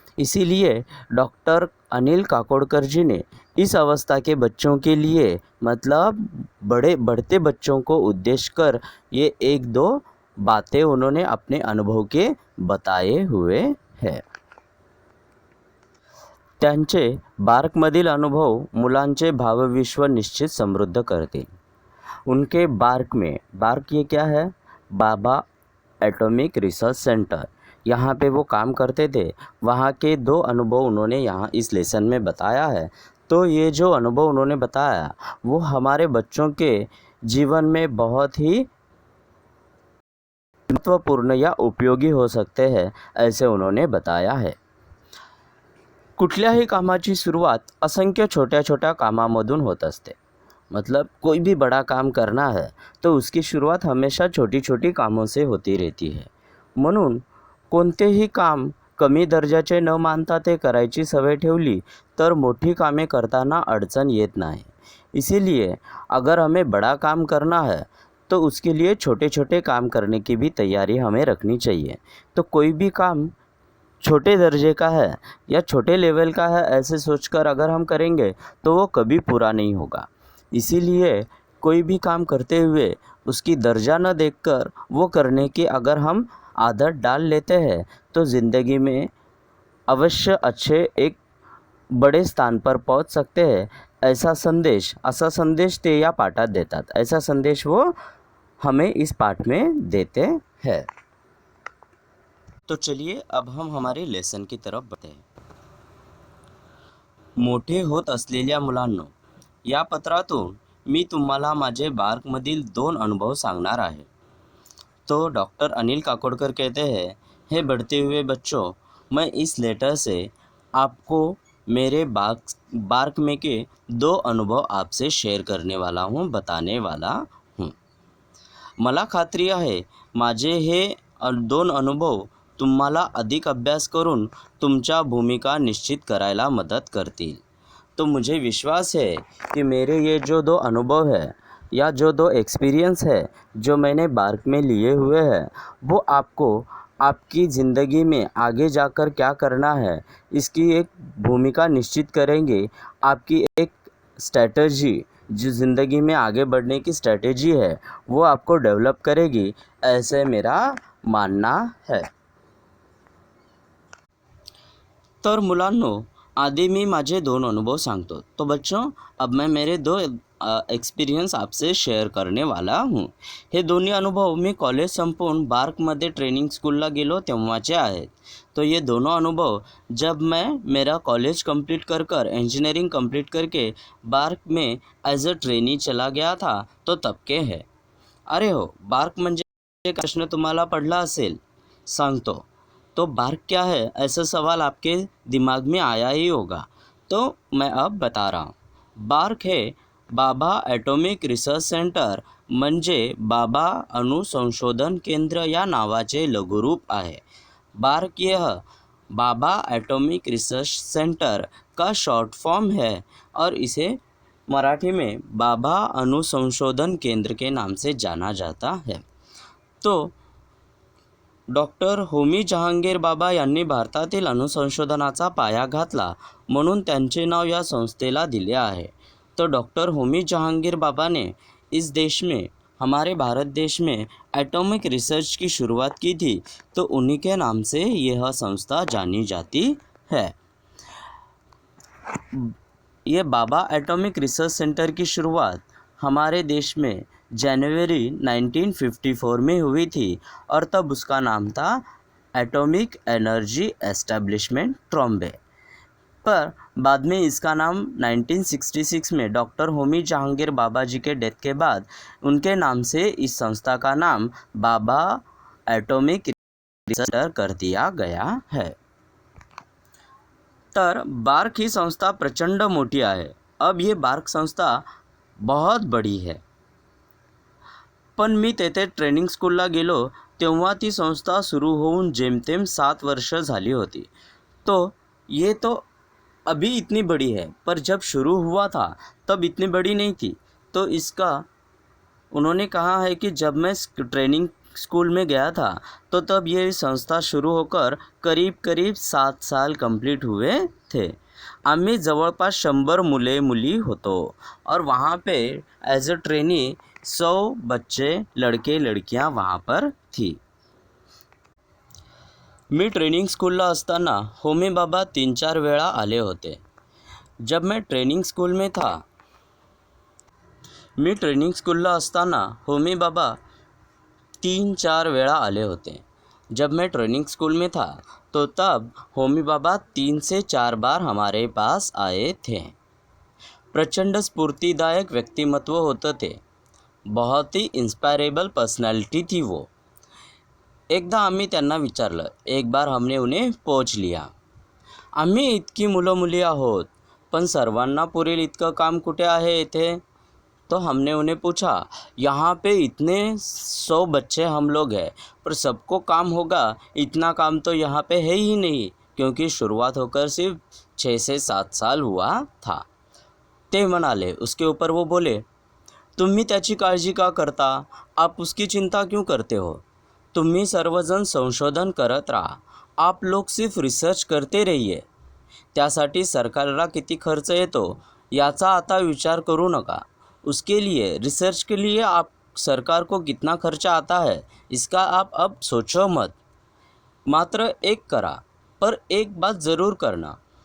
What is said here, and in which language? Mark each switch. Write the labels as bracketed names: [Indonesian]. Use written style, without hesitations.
[Hindi] इसीलिए डॉक्टर अनिल काकोडकर जी ने इस अवस्था के बच्चों के लिए, मतलब बढ़ते बच्चों को उद्देश्य कर ये 1-2 बातें उन्होंने अपने अनुभव के बताए हुए हैं। [Marathi] त्यांचे बार्कमधील अनुभव मुलांचे भावविश्व निश्चित समृद्ध करतील। [Hindi] उनके बार्क ये क्या है, बाबा एटॉमिक रिसर्च सेंटर, यहाँ पे वो काम करते थे। वहाँ के 2 अनुभव उन्होंने यहाँ इस लेसन में बताया है। तो ये जो अनुभव उन्होंने बताया वो हमारे बच्चों के जीवन में बहुत ही महत्वपूर्ण या उपयोगी हो सकते हैं, ऐसे उन्होंने बताया है। [Marathi] कुठल्याही कामाची सुरुवात असंख्य छोट्या छोट्या कामामधून होत असते. [Hindi] मतलब कोई भी बड़ा काम करना है तो उसकी शुरुआत हमेशा छोटी छोटी कामों से होती रहती है. [Marathi] म्हणून कोणतेही काम कमी दर्जाचे न मानता ते करायची सवय ठेवली तर मोठी कामे करताना अडचण येत नाही. [Hindi] इसीलिए अगर हमें बड़ा काम करना है तो उसके लिए छोटे छोटे काम करने की भी तैयारी हमें रखनी चाहिए. तो कोई भी काम छोटे दर्जे का है या छोटे लेवल का है ऐसे सोचकर अगर हम करेंगे तो वो कभी पूरा नहीं होगा. इसीलिए कोई भी काम करते हुए उसकी दर्जा न देखकर वो करने की अगर हम आदत डाल लेते हैं तो ज़िंदगी में अवश्य अच्छे एक बड़े स्थान पर पहुंच सकते हैं. [Marathi] असा संदेश ते या पाठात देतात. [Hindi] ऐसा संदेश वो हमें इस पाठ में देते हैं. तो चलिए अब हम हमारे लेसन की तरफ बढ़ते हैं. [Marathi] मोठे होत असलेल्या मुलांनो, या पत्रातून मी तुम्हाला माझे बार्कमधील 2 अनुभव सांगणार आहे. [Hindi] तो डॉक्टर अनिल काकोडकर कहते हैं, हे बढ़ते हुए बच्चों, मैं इस लेटर से आपको मेरे बार्क में के 2 अनुभव आपसे शेअर करने वाला हूँ, बताने वाला हूँ. [Marathi] मला खात्री आहे माझे हे 2 अनुभव तुम्हाला अधिक अभ्यास करून तुमच्या भूमिका निश्चित करायला मदत करतील. [Hindi] तो मुझे विश्वास है कि मेरे ये जो 2 अनुभव है या जो 2 एक्सपीरियंस है जो मैंने बार्क में लिए हुए हैं वो आपको आपकी ज़िंदगी में आगे जाकर क्या करना है इसकी एक भूमिका निश्चित करेंगे. आपकी एक स्ट्रैटेजी जो ज़िंदगी में आगे बढ़ने की स्ट्रैटेजी है वो आपको डेवलप करेगी, ऐसे मेरा मानना है. [Marathi] तर मुलांनो, आधी मी माझे 2 अनुभव सांगतो. [Hindi] तो बच्चों, अब मैं मेरे 2 एक्सपीरियंस आपसे शेअर करने वाला हूँ. [Marathi] हे दोन्ही अनुभव मी कॉलेज संपवून बार्कमध्ये ट्रेनिंग स्कूलला गेलो तेव्हाचे आहेत. [Hindi] तो ये दोनों अनुभव जब मैं मेरा कॉलेज कंप्लीट कर इंजीनियरिंग कंप्लीट करके बार्क में एज अ ट्रेनी चला गया था तो तब के है. [Marathi] अरे हो, बार्क म्हणजे प्रश्न तुम्हाला पडला असेल, सांगतो. [Hindi] तो बार्क क्या है ऐसा सवाल आपके दिमाग में आया ही होगा, तो मैं अब बता रहा हूँ. [Marathi] बार्क है बाबा ॲटॉमिक रिसर्च सेंटर, म्हणजे बाबा अणुसंशोधन केंद्र या नावाचे लघुरूप आहे. [Hindi] बार्क यह बाबा एटॉमिक रिसर्च सेंटर का शॉर्ट फॉर्म है और इसे मराठी में बाबा अणुसंशोधन केंद्र के नाम से जाना जाता है. [Marathi] तो डॉक्टर होमी जहांगीर बाबा यांनी भारतातील अणुसंशोधनाचा पाया घातला म्हणून त्यांचे नाव या संस्थेला दिले आहे. [Hindi] तो डॉक्टर होमी जहांगीर बाबा ने इस देश में, हमारे भारत देश में एटॉमिक रिसर्च की शुरुआत की थी, तो उन्हीं के नाम से यह संस्था जानी जाती है. ये बाबा एटॉमिक रिसर्च सेंटर की शुरुआत हमारे देश में जनवरी 1954 में हुई थी और तब उसका नाम था एटॉमिक एनर्जी एस्टेब्लिशमेंट ट्रॉम्बे. पर बाद में इसका नाम 1966 में डॉक्टर होमी जहांगीर बाबा जी के डेथ के बाद उनके नाम से इस संस्था का नाम बाबा एटॉमिक रिसर्च कर दिया गया है. [Marathi] तर बार्क ही संस्था प्रचंड मोठी आहे. [Hindi] अब ये बार्क संस्था बहुत बड़ी है. [Marathi] पण मी तेथे ट्रेनिंग स्कूलला गेलो तेव्हा ती संस्था सुरू होऊन जेमतेम 7 वर्ष झाली होती. [Hindi] तो ये तो अभी इतनी बड़ी है, पर जब शुरू हुआ था तब इतनी बड़ी नहीं थी. तो इसका उन्होंने कहा है कि जब मैं ट्रेनिंग स्कूल में गया था तो तब ये संस्था शुरू होकर करीब करीब 7 साल कंप्लीट हुए थे. [Marathi] आम्ही जवळपास 100 मुले मुली होतो [Hindi] और वहाँ पे एज अ ट्रेनी 100 बच्चे लड़के लड़कियाँ वहाँ पर थी. [Marathi] मी ट्रेनिंग स्कूलला असताना होमी बाबा 3-4 वेळा आले होते. [Hindi] जब मैं ट्रेनिंग स्कूल में था, [Marathi] मी ट्रेनिंग स्कूलला असताना होमी बाबा 3-4 वेळा आले होते. [Hindi] जब मैं ट्रेनिंग स्कूल में था तो तब होमी बाबा 3 से 4 बार हमारे पास आए थे. [Marathi] प्रचंड स्फूर्तिदायक व्यक्तिमत्व होते थे. [Hindi] बहुत ही इंस्पायरेबल पर्सनैलिटी थी वो. [Marathi] एकदा आम्ही त्यांना विचारलं. [Hindi] एक बार हमने उन्हें पूछ लिया, [Marathi] आम्ही इतकी मुलं मुली आहोत, पण सर्वांना पुरेल इतकं काम कुठे आहे इथे? [Hindi] तो हमने उन्हें पूछा, यहाँ पे इतने 100 बच्चे हम लोग हैं, पर सबको काम होगा इतना काम तो यहाँ पे है ही नहीं, क्योंकि शुरुआत होकर सिर्फ 6 से 7 साल हुआ था. [Marathi] ते म्हणाले. [Hindi] उसके ऊपर वो बोले, [Marathi] तुम्ही त्याची काळजी का करता? [Hindi] आप उसकी चिंता क्यों करते हो? [Marathi] तुम्ही सर्वजण संशोधन करत राहा. [Hindi] आप लोग सिर्फ रिसर्च करते रहिए. [Marathi] त्यासाठी सरकारला किती खर्च येतो याचा आता विचार करू नका. [Hindi] उसके लिए रिसर्च के लिए आप सरकार को कितना खर्चा आता है इसका आप अब सोचो मत. [Marathi] मात्र एक करा, [Hindi] पर एक बात ज़रूर करना.